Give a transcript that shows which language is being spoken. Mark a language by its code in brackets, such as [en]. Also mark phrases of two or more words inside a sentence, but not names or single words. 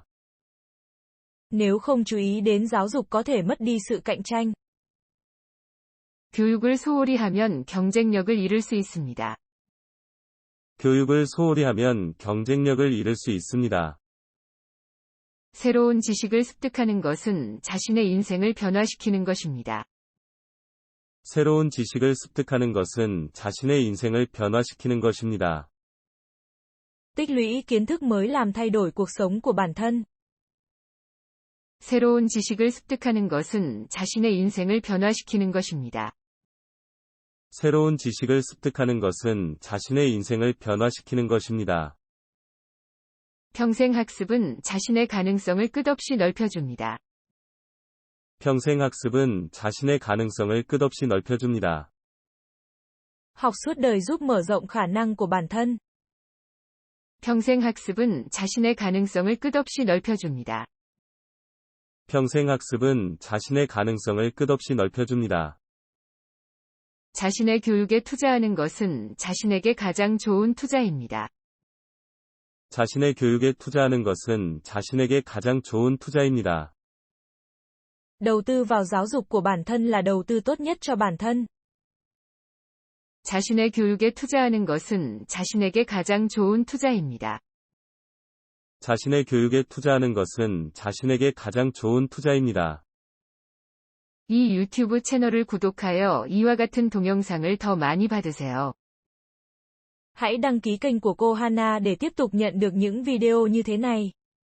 [vi] Nếu không chú ý đến giáo dục có thể mất đi sự cạnh tranh. [ko] 교육을 소홀히 하면 경쟁력을 잃을 수 있습니다. 교육을 소홀히 하면 경쟁력을 잃을 수 있습니다. 새로운 지식을 습득하는 것은 자신의 인생을 변화시키는 것입니다. 새로운 지식을 습득하는 것은 자신의 인생을 변화시키는 것입니다. [vi] Tích lũy kiến thức mới làm thay đổi cuộc sống của bản thân. [ko] 새로운 지식을 습득하는 것은 자신의 인생을 변화시키는 것입니다. 새로운 지식을 습득하는 것은 자신의 인생을 변화시키는 것입니다. 평생학습은 자신의 가능성을 끝없이 넓혀줍니다. 평생학습은 자신의 가능성을 끝없이 넓혀줍니다. [vi] Học suốt đời giúp mở rộng khả năng của bản thân. [ko] 평생학습은 자신의 가능성을 끝없이 넓혀줍니다. 평생학습은 자신의 가능성을 끝없이 넓혀줍니다. 자신의 교육에 투자하는 것은 자신에게 가장 좋은 투자입니다. 자신의 교육에 투자하는 것은 자신에게 가장 좋은 투자입니다. [vi] Đầu tư vào giáo dục của bản thân là đầu tư tốt nhất cho bản thân. [ko] 자신의 교육에 투자하는 것은 자신에게 가장 좋은 투자입니다. 자신의 교육에 투자하는 것은 자신에게 가장 좋은 투자입니다. 이 유튜브 채널을 구독하여 이와 같은 동영상을 더 많이 받으세요. [vi] Hãy đăng ký kênh của cô Hana để tiếp tục nhận được những video như thế này.